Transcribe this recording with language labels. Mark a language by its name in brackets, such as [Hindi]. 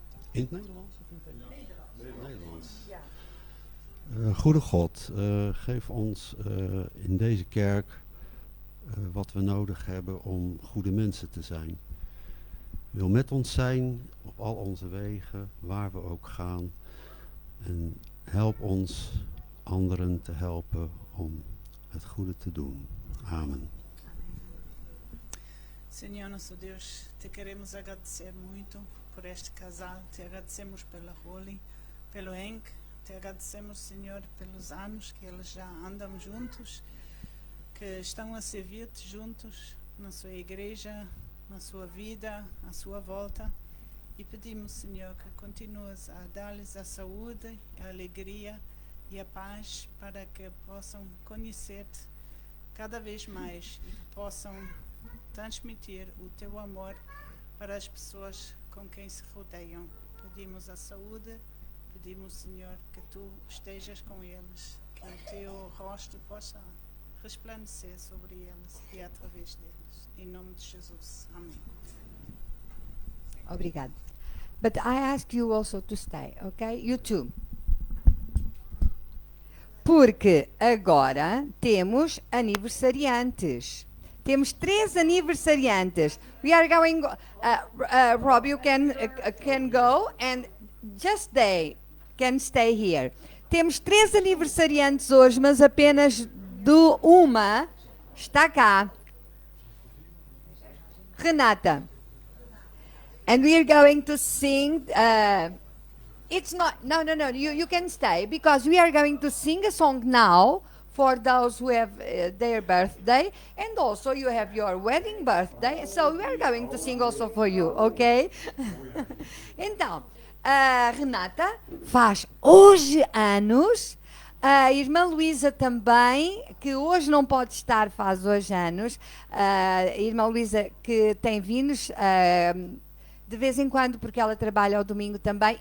[Dutch] In het Nederlands of in het Nederlands? Goede God, geef ons in deze kerk wat we nodig hebben om goede mensen te zijn. Wil met ons zijn op al onze wegen, waar we ook gaan. En help ons anderen te helpen om het goede te doen. Amen. [Portuguese] Senhor nosso Deus, te queremos agradecer muito por este casal, te agradecemos pela Holly, pelo Henk, te agradecemos, Senhor, pelos anos que eles já andam juntos, que estão a servir-te juntos na sua igreja, na sua vida, à sua volta, e pedimos, Senhor, que continues a dar-lhes a saúde, a alegria e a paz para que possam conhecer-te cada vez mais e que possam transmitir o teu amor para as pessoas com quem se rodeiam. Pedimos a saúde, pedimos, Senhor, que tu estejas com eles, que o teu rosto possa resplandecer sobre eles e através deles. Em nome de Jesus. Amém. Obrigado. [English] But I ask you also to stay, okay? You too. [Portuguese] Porque agora temos aniversariantes. Temos 3 aniversariantes. [English] We are going. Rob, you can go and just they can stay here. [Portuguese] Temos 3 aniversariantes hoje, mas apenas uma está cá. [English] Renata. And we are going to sing. It's not. No. You can stay because we are going to sing a song now for those who have their birthday, and also you have your wedding birthday. So we are going to sing also for you, okay? [Portuguese] Então, a Renata faz hoje anos. A irmã Luísa também, que hoje não pode estar, faz hoje anos. A irmã Luísa que tem vinhos de vez em quando, porque ela trabalha ao domingo também.